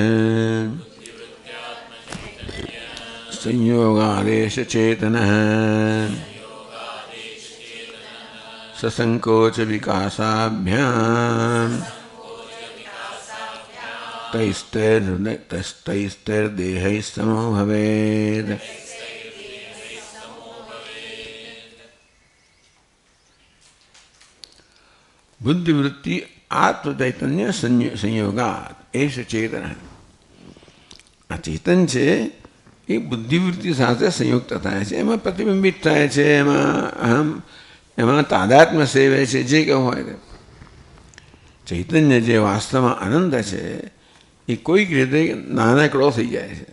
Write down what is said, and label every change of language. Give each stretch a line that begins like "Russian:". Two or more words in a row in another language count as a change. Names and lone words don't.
Sanskrit: संयोगादेश चेतन ससंकोच विकासाभ्याम तैस्तैर्देहैः समो भवेत्. बुद्धिवृत्ति आत्म चैतन्य संयोगात एष चेतन.
Gujarati: આ ચેતન છે એ બુદ્ધિવૃત્તિ સાથે સંયુક્ત થાય છે, એમાં પ્રતિબિંબિત થાય છે, એમાં તાદાત્મ્ય સેવે છે, જે કહેવું હોય તે. ચૈતન્ય જે વાસ્તવમાં આનંદ છે એ કોઈક રીતે નાનકડો થઈ જાય છે.